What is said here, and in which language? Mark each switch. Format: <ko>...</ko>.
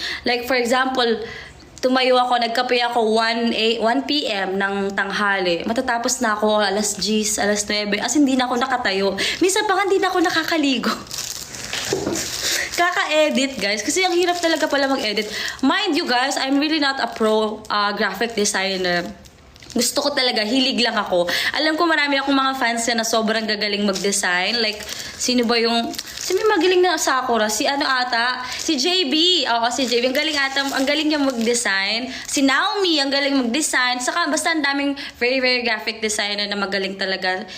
<en>Like, for example,</en> <tl>tumayo ako, nagkape ako 1 p.m. ng tanghali. Matatapos na ako alas 10, alas 9. As in, hindi na ako nakatayo. Minsan pa nga, hindi na ako nakakaligo. Kaka-edit, guys. Kasi ang hirap talaga pala mag-edit.</tl> <en>Mind you, guys, I'm really not a pro graphic designer.</en> <tl>Gusto ko talaga, hilig lang ako. Alam ko marami akong mga fans na sobrang gagaling mag-design. Like, sino ba yung... Sino yung magaling na Sakura? Si ano ata? Si JB. Oo, si JB. Ang galing ata. Ang galing niya mag-design. Si Naomi, ang galing mag-design. Saka basta ang daming</tl> <en>very, very graphic designer</en> <tl>na magaling talaga.</tl>